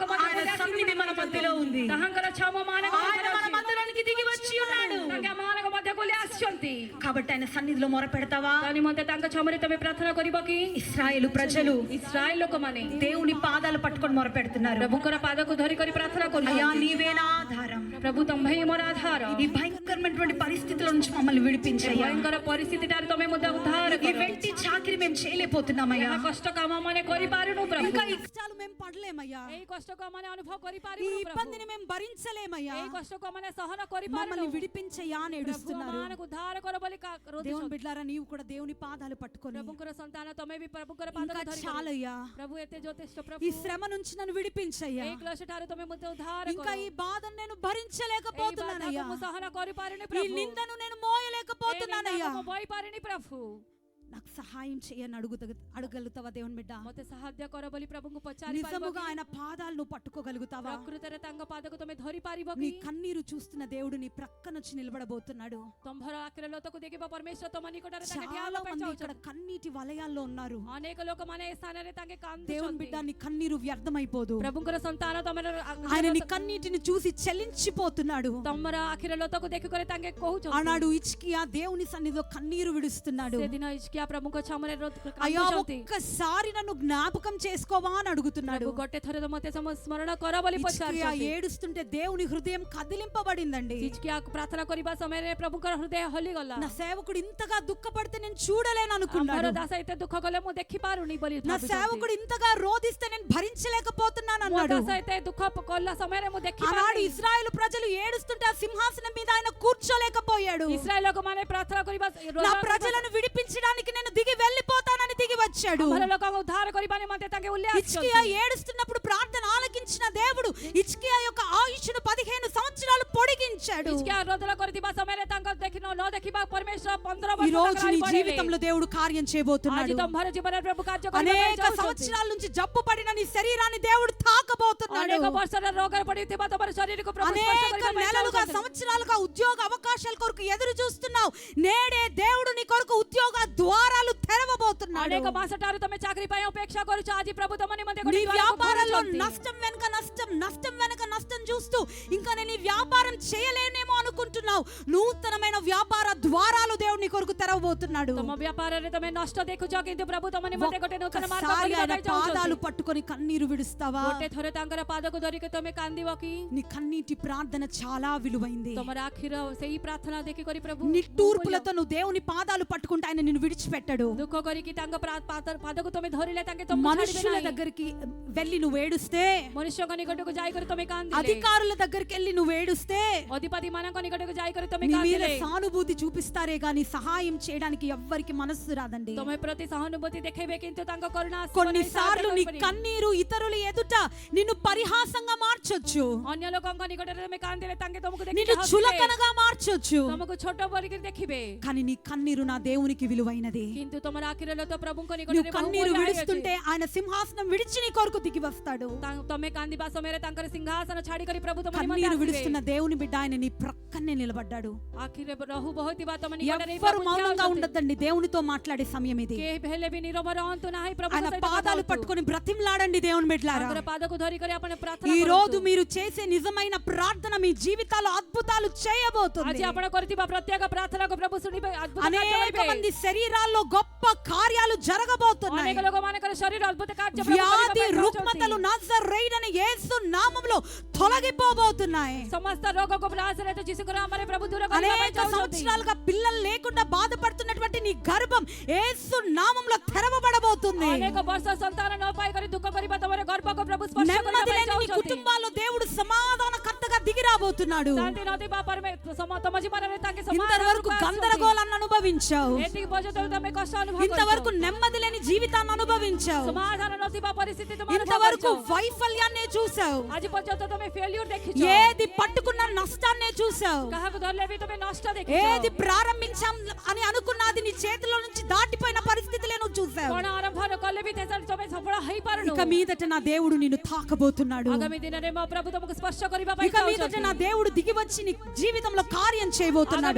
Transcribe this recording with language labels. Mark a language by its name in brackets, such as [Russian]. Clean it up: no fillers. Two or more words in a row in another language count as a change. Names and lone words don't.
[Telugu] ఆయన సన్నిధి మన మధ్యలో ఉంది. [Odia] ତାହାଙ୍କର ଛାମ ମାନଙ୍କ [Telugu] ఆయన మన మధ్యలోనికి దిగి వచ్చి ఉన్నాడు. [Odia] ତାଙ୍କେ ଆମମାନଙ୍କ ମଧ୍ୟକୁ ଓହ୍ଲାଇ ଆସିଛନ୍ତି [Telugu] కాబట్టి ఆయన సన్నిధిలో మొర పెడతావా? [Odia] ତା ନିମନ୍ତେ ତାଙ୍କ ଛାମରେ ତମେ ପ୍ରାର୍ଥନା କରିବ କି? [Telugu] ఇశ్రాయేలు ప్రజలు [Odia] ଇସ୍ରାଏଲ ଲୋକମାନେ [Telugu] దేవుని పాదాలు పట్టుకొని మొర పెడుతున్నారు. [Odia] ପ୍ରଭୁଙ୍କର ପାଦକୁ ଧରିକରି ପ୍ରାର୍ଥନା [Telugu] అయ్యా [Odia] କରୁଛନ୍ତି [Telugu] నీవేనా ఆధారం, [Odia] ପ୍ରଭୁ ତମ୍ଭେ ହିଁ ମୋର ଆଧାର [Telugu] ఈ భయంకరమైనటువంటి పరిస్థితుల నుంచి మమ్మల్ని విడిపించయ్యా. [Odia] ଭୟଙ୍କର ପରିସ୍ଥିତିଟାରେ ତମେ ମଧ୍ୟ ଉଦ୍ଧାର [Telugu] ఈ [Odia] କର [Telugu] వెంటి చాకిరి మేము చేయలేకపోతున్నామయ్యా. [Odia] ଏହା କଷ୍ଟ କାମ ମାନେ କରିପାରୁନୁ ପ୍ରଭୁ [Telugu] ఇంకా ఈ కష్టాలు మేము పడలేమయ్యా. [Odia] ଏଇ କଷ୍ଟକୁ ଆମମାନେ ଅନୁଭବ [Telugu] ఈ [Odia] କରିପାରିବୁ ପ୍ରଭୁ [Telugu] ఇబ్బందిని మేము భరించలేమయ్యా. [Odia] ଏଇ କଷ୍ଟକୁ ଆମମାନେ ସହନ [Telugu] మమ్మల్ని [Odia] କରିପାରୁନୁ [Telugu] విడిపించయ్యా అని [Odia] ପ୍ରଭୁ [Telugu] ఏడుస్తున్నారు. [Odia] ଆମମାନଙ୍କୁ ଉଦ୍ଧାର କର ବୋଲି [Telugu] దేవుని [Odia] ରୋଧୁଛନ୍ତି [Telugu] బిడ్డలారా, నీవు కూడా దేవుని పాదాలు పట్టుకొని [Odia] ପ୍ରଭୁଙ୍କର ସନ୍ତାନ ତମେ ବି ପ୍ରଭୁଙ୍କର [Telugu] ఇంకా [Odia] ପାଦକୁ ଧରି [Telugu] చాలయ్యా, [Odia] ପ୍ରଭୁ ଏତେ ଯଥେଷ୍ଟ [Telugu] ఈ [Odia] ପ୍ରଭୁ [Telugu] శ్రమ నుంచి నన్ను విడిపించయ్యా. [Odia] ଏଇ କ୍ଲେଶ ଠାରୁ ତମେ ମୋତେ ଉଦ୍ଧାର [Telugu] ఇంకా [Odia] କର [Telugu] ఈ బాధను నేను [Odia] ଏଇ [Telugu] భరించలేకపోతున్నానయ్యా. [Odia] ବାଧାକୁ ମୁଁ ସହନ କରିପାରୁନି [Telugu] ఈ [Odia] ପ୍ରଭు [Telugu] నిందను నేను [Odia] ଏଇ [Telugu] మోయలేకపోతున్నానయ్యా. [Odia] ନିନ୍ଦାକୁ ମୁଁ ବୋହିପାରୁନି ପ୍ରଭୁ [Telugu] నాకు సహాయం చేయని అడగలుగుతావా దేవుని బిడ్డ? [Odia] ମୋତେ ସାହାଯ୍ୟ କର ବୋଲି ପ୍ରଭୁଙ୍କୁ ପଚାରି [Telugu] నిజముగా ఆయన పాదాలు నువ్వు పట్టుకోగలుగుతావా? [Odia] ପ୍ରକୃତରେ ତାଙ୍କ ପାଦକୁ ତମେ ଧରି ପାରିବ [Telugu] నీ [Odia] କି? [Telugu] కన్నీరు చూస్తున్న దేవుడు నీ ప్రక్కన వచ్చి నిలబడబోతున్నాడు. [Odia] ତମ୍ଭର ଆଖିରେ ଲତକୁ ଦେଖିବ ପରମେଶ୍ୱର ତମ ନିକଟରେ ତାଙ୍କେ ଠିଆ [Telugu] చాలా [Odia] ହେବା ପାଇଁ [Telugu] మంది ఇక్కడ [Odia] ଚାହୁଁଛନ୍ତି [Telugu] కన్నీటి వలయాల్లో ఉన్నారు. [Odia] ଅନେକ ଲୋକମାନେ ଏ ସ୍ଥାନରେ ତାଙ୍କେ [Telugu] దేవుని బిడ్డ, [Odia] କାନ୍ଦୁଛନ୍ତି [Telugu] నీ కన్నీరు వ్యర్థమైపోదు. [Odia] ପ୍ରଭୁଙ୍କର ସନ୍ତାନ ତମର [Telugu] ఆయన నీ కన్నీటిని చూసి చెల్లించిపోతున్నాడు. [Odia] ତମର ଆଖିରେ ଲତକୁ ଦେଖିକରି ତାଙ୍କେ କହୁଛନ୍ତି [Telugu] ఆనాడు ఇచ్కియా దేవుని సన్నిధిలో కన్నీరు విడుస్తున్నాడు. [Odia] ସେଦିନ ଇଜ୍କିୟା ପ୍ରଭୁଙ୍କ ଛାମରେ [Telugu] అయ్యా [Odia] କାନ୍ଦୁଛନ୍ତି [Telugu] ఒక్కసారి నన్ను జ్ఞాపకం చేసుకోవా అని అడుగుతున్నాడు. [Odia] ପ୍ରଭୁ ଗୋଟେ ଥର ମୋତେ ସ୍ମରଣ କର ବୋଲି [Telugu] ఇచ్కియా [Odia] ପଚାରୁଛନ୍ତି [Telugu] ఏడుస్తుంటే దేవుని హృదయం కదిలింపబడిందండి. [Odia] ଇଜ୍କିୟାକୁ ପ୍ରାର୍ଥନା କରିବା ସମୟରେ ପ୍ରଭୁଙ୍କର ହୃଦୟ ହଲିଗଲା [Telugu] నా సేవకుడు ఇంతగా దుఃఖపడితే నేను చూడలేను [Odia] ଆମର [Telugu] అనుకున్నాడు. [Odia] ଦାସ ଏତେ ଦୁଃଖ କଲେ ମୁଁ ଦେଖିପାରୁନି ବୋଲି [Telugu] నా [Odia] ଭାବୁଛନ୍ତି। [Telugu] సేవకుడు ఇంతగా రోధిస్తే నేను భరించలేకపోతున్నాను [Odia] ମୋ [Telugu] అన్నాడు. [Odia] ଦାସ ଏତେ ଦୁଃଖ କଲା ସମୟରେ ମୁଁ [Telugu] ఆనాడు [Odia] ଦେଖିପାରୁନି [Telugu] ఇశ్రాయేలు ప్రజలు ఏడుస్తుంటే ఆ సింహాసనం మీద ఆయన కూర్చోలేకపోయాడు. [Odia] ఇశ్రాయేల్ ଲୋକମାନେ ପ୍ରାର୍ଥନା କରିବା [Telugu] నా ప్రజలను విడిపించడానికి నేను దిగి వెళ్ళిపోతానని దిగి వచ్చాడు. [Odia] ଆମର ଲୋକଙ୍କୁ ଉଦ୍ଧାର କରିବା ନିମନ୍ତେ ତାଙ୍କେ ଓହ୍ଲାଇ [Telugu] ఇచ్కియా [Odia] ଆସିଛନ୍ତି [Telugu] ఏడుస్తున్నప్పుడు ప్రార్థన ఆలకించిన దేవుడు ఇచ్కియా యొక్క ఆయుష్ను 15 సంవత్సరాలు పొడిగించాడు. [Odia] ଇଜ୍କିୟା ରୋଦନ କରିଥିବା ସମୟରେ ତାଙ୍କ ନ ଦେଖିବା ପରମେଶ୍ୱର 15 [Telugu] ఈ [Odia] ବର୍ଷ [Telugu] రోజు నీ [Odia] ତାଙ୍କ [Telugu] జీవితంలో దేవుడు కార్యం చేయబోతున్నాడు. [Odia] ଆଜି ତମ୍ଭର ଜୀବନରେ ପ୍ରଭୁ କାର୍ଯ୍ୟ କରିବା ପାଇଁ [Telugu] అనేక [Odia] ଚାହୁଁଛନ୍ତି। [Telugu] సంవత్సరాల నుంచి జబ్బు పడిన నీ శరీరాన్ని దేవుడు తాకబోతున్నాడు. [Odia] ଅନେକ ବର୍ଷର ରୋଗରେ ପଡିଥିବା ତମର ଶରୀରକୁ ପ୍ରଭୁ ସ୍ପର୍ଶ [Telugu] అనేక [Odia] କରିବା ପାଇଁ [Telugu] నెలలుగా [Odia] ଚାହୁଁଛନ୍ତି। [Telugu] సంవత్సరాలుగా ఉద్యోగ అవకాశాల కొరకు ఎదురు చూస్తున్నావు. నేడే దేవుడు నీ కొరకు ఉద్యోగ ద్వారాలు తెరవబోతున్నాడు. [Odia] ଅନେକ ମାସ ଠାରୁ ତମେ ଚାକିରି ପାଇଁ ଅପେକ୍ଷା କରୁଛ ଆଜି ପ୍ରଭు ତମ ନିମନ୍ତେ [Telugu] నీ [Odia] ଗୋଟେ ଦ୍ୱାରକୁ [Telugu] వ్యాపారంలో [Odia] ଖୋଲୁଛନ୍ତି। [Telugu] నష్టం వెనక నష్టం, నష్టం వెనక నష్టం చూస్తూ ఇంకా నేను ఈ వ్యాపారం చేయలేనేమో అనుకుంటున్నావు. నూతనమైన వ్యాపార ద్వారాలు దేవుడు నీ కొరకు తెరవబోతున్నాడు. [Odia] ତମ వ్యాపాରରେ ତମେ ନଷ୍ଟ ଦେଖୁଛ କିନ୍ତୁ ପ୍ରଭୁ ତମ ନିମନ୍ତେ ଗୋଟେ ନୂତନ ମାର୍ଗ [Telugu] ఒక్కసారి [Odia] ଖୋଲିବା [Telugu] ఆయన [Odia] ପାଇଁ ଚାହୁଁଛନ୍ତି। [Telugu] పాదాలు పట్టుకొని కన్నీరు విడుస్తావా? [Odia] ଗୋଟେ ଥର ତାଙ୍କର ପାଦକୁ ଧରିକି ତମେ କାନ୍ଦିବ କି? [Telugu] నీ కన్నీటి ప్రార్థన చాలా విలువైంది. [Odia] ତମର ଆଖିର ସେଇ ପ୍ରାର୍ଥନା ଦେଖିକରି ପ୍ରଭୁ [Telugu] నిట్టూర్పులతో నువ్వు దేవుని పాదాలు పట్టుకుంటే ఆయన నిన్ను విడిచిపెట్టడు. [Odia] ଦୁଃଖ କରିକି ତାଙ୍କ ପାଦକୁ ତମେ ଧରିଲେ ତାଙ୍କେ ତମକୁ ଛାଡ଼ିବେ [Telugu] మనుషుల [Odia] ନାହିଁ। [Telugu] దగ్గరికి వెళ్ళి నువ్వు ఏడుస్తే [Odia] ମନୁଷ୍ୟଙ୍କ ନିକଟକୁ ନିକଟକୁ ଯାଇକରି ତମେ କାନ୍ଦିଲେ [Telugu] అధికారుల దగ్గరికి వెళ్ళి నువ్వు ఏడుస్తే [Odia] ଅଧିପତି ମାନଙ୍କ ନିକଟକୁ ଯାଇକରି ତମେ [Telugu] నీ మీద [Odia] କାନ୍ଦିଲେ [Telugu] సానుభూతి చూపిస్తారే గాని సహాయం చేయడానికి ఎవ్వరికి మనస్సు రాదండి. [Odia] ତମେ ପ୍ରତି ସହାନୁଭୂତି ଦେଖେଇବେ କିନ୍ତୁ ତାଙ୍କ କରୁଣା ଆସିବ ନାହିଁ, [Telugu] కొన్నిసార్లు నీ [Odia] ସାହାଯ୍ୟ କରିପାରିବେ। [Telugu] కన్నీరు ఇతరుల ఎదుట నిన్ను పరిహాసంగా మార్చొచ్చు, [Odia] ଅନ୍ୟ ଲୋକଙ୍କ ନିକଟରେ ତମେ କାନ୍ଦିଲେ ତାଙ୍କେ ତମକୁ [Telugu] నిన్ను [Odia] ଦେଖିବେ ହସିବେ, [Telugu] చులకనగా మార్చొచ్చు. [Odia] ତମକୁ ଛୋଟ କରିକି ଦେଖିବେ [Telugu] కానీ నీ కన్నీరు నా దేవునికి విలువైనది. [Odia] କିନ୍ତୁ ତମର ଆଖିର ଲତ ପ୍ରଭୁଙ୍କ [Telugu] నువ్వు [Odia] ନିକଟରେ [Telugu] కన్నీరు [Odia] ବହୁମୂଲ୍ୟ [Telugu] విడుస్తుంటే ఆయన సింహాసనం విడిచి నీ కొరకు దిగి వస్తాడు. [Odia] ତମେ କାନ୍ଦିବା ସମୟରେ ତାଙ୍କର ସିଂହାସନ ଛାଡିକରି ପ୍ରଭୁ ତମ [Telugu] కన్నీరు [Odia] ନିମନ୍ତେ ଆସିବେ। [Telugu] విడుస్తున్న దేవుని బిడ్డ ఆయన నీ ప్రక్కనే నిలబడ్డాడు. [Odia] ଆଖିରେ ରହୁ ବହୁଥିବା ତମ ନିକଟରେ [Telugu] ఎవ్వరు [Odia] ପ୍ରଭୁ [Telugu] మౌనంగా [Odia] ଠିଆ [Telugu] ఉండద్దండి, దేవునితో మాట్లాడే సమయం ఇది. [Odia] କେହି ହେଲେ ବି ନିରବ ରହନ୍ତୁ ନାହିଁ, ପ୍ରଭୁଙ୍କ [Telugu] ఆయన [Odia] ସହିତ କଥା [Telugu] పాదాలు [Odia] ହୁଅନ୍ତୁ। [Telugu] పట్టుకొని బ్రతిమలాడండి దేవుని బిడ్డలారా. [Odia] ତାଙ୍କର పాదକୁ ଧରିକରି ଆପଣ ପ୍ରାର୍ଥନା [Telugu] ఈ [Odia] କରନ୍ତୁ। [Telugu] రోజు మీరు చేసే నిజమైన ప్రార్థన మీ జీవితాల్లో అద్భుతాలు చేయబోతుంది. [Odia] ଆଜି ଆପଣ କରିଥିବା ପ୍ରତ୍ୟେକ ପ୍ରାର୍ଥନାକୁ ପ୍ରଭୁ ଶୁଣିବେ, ଅଦ୍ଭୁତ କାର୍ଯ୍ୟ [Telugu] అనేక [Odia] କରିବେ। [Telugu] మంది శరీరాల్లో గొప్ప కార్యాలు జరగబోతున్నాయి. [Odia] ଅନେକ ଲୋକମାନଙ୍କର ଶରୀର ଅଦ୍ଭୁତ କାର୍ଯ୍ୟ ପ୍ରଭୁ କରିବା [Telugu] వ్యాధి [Odia] ପାଇଁ [Telugu] రుగ్మతలు [Odia] ଚାହୁଁଛନ୍ତି। [Telugu] నజరేయుడైన యేసు నామములో తొలగిపోబోతున్నాయి. [Odia] ସମସ୍ତ ରୋଗକୁ ନାଜରେతు ଯୀଶୁଙ୍କ ନାମରେ ପ୍ରଭୁ ଦୂର କରିବା ପାଇଁ [Telugu] అనేక [Odia] ଚାହୁଁଛନ୍ତି। [Telugu] సంవత్సరాలుగా పిల్లలు లేకుండా బాధపడుతున్నటువంటి నీ గర్భం యేసు నామములో తెరవబడబోతుంది. [Odia] ଅନେକ ବର୍ଷ ସନ୍ତାନ ନ ପାଇକରି ଦୁଃଖ କରିବା ତମର ଗର୍ଭକୁ ପ୍ରଭୁ ସ୍ପର୍ଶ କରିବା [Telugu] నెమ్మది [Odia] ପାଇଁ [Telugu] లేని నీ [Odia] ଚାହୁଁଛନ୍ତି। [Telugu] కుటుంబాల్లో దేవుడు సమాధానకర్తగా దిగి రాబోతున్నాడు. [Odia] శాంతి నదిବା ତମ ଜୀବନରେ ତାଙ୍କେ [Telugu] ఇంతవరకు గందరగోళాన్ని అనుభవించావు, [Odia] ଏତିକି ପର୍ଯ୍ୟନ୍ତ ତମେ କଷ୍ଟ ଅନୁଭବ [Telugu] ఇంతవరకు నెమ్మది లేని జీవితాన్ని అనుభవించావు, [Odia] ସମାଧାନ ନଥିବା ପରିସ୍ଥିତି ତୁମର [Telugu] ఇంతవరకు [Odia] ସାମ୍ରାଜ୍ୟ। [Telugu] వైఫల్యాన్ని చూసావు, [Odia] ଆଜି ପର୍ଯ୍ୟନ୍ତ ତମେ ଫେଲ୍ୟୁର ଦେଖିଛ, [Telugu] ఏది పట్టుకున్న నష్టాన్ని చూసావు, [Odia] କାହାକୁ ଧରିଲେ ବି ତମେ ନଷ୍ଟ [Telugu] ఏది [Odia] ଦେଖିଛ, [Telugu] ప్రారంభించాం అని అనుకున్నది నీ చేతిలో నుంచి దాటిపోయిన పరిస్థితులే నువ్వు చూసావు. [Odia] କଣ ఆరంଭ କଲେ ବି ଶେଷରେ ତମେ ସଫଳ ହେଇପାରୁନ। [Telugu] ఇక మీదట నా దేవుడు నిన్ను తాకబోతున్నాడు. [Odia] ଆଗାମୀ ଦିନରେ ମୋ ପ୍ରଭୁ ତମକୁ ସ୍ପର୍ଶ କରିବା ପାଇଁ [Telugu] ఇక మీదట నా [Odia] ଚାହୁଁଛନ୍ତି। [Telugu] దేవుడు దిగి వచ్చి నీ జీవితంలో కార్యం చేయబోతున్నాడు.